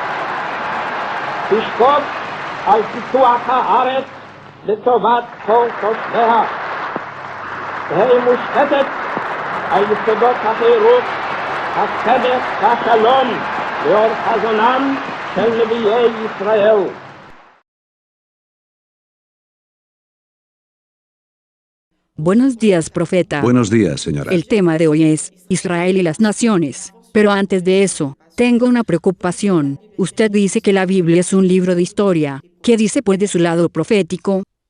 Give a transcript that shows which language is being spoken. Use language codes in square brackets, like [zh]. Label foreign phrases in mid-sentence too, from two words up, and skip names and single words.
[he] תשקוד על פיתוח הארץ לטובת כל תושביה. תהא מושתתת על יסודות החירות, הצדק והשלום לאור חזונם של נביאי ישראל. [es] Buenos días, profeta. Buenos días, señora. El tema de hoy es Israel y las naciones. Pero antes de eso, tengo una preocupación. Usted dice que la Biblia es un libro de historia. ¿Qué dice pues de su lado profético?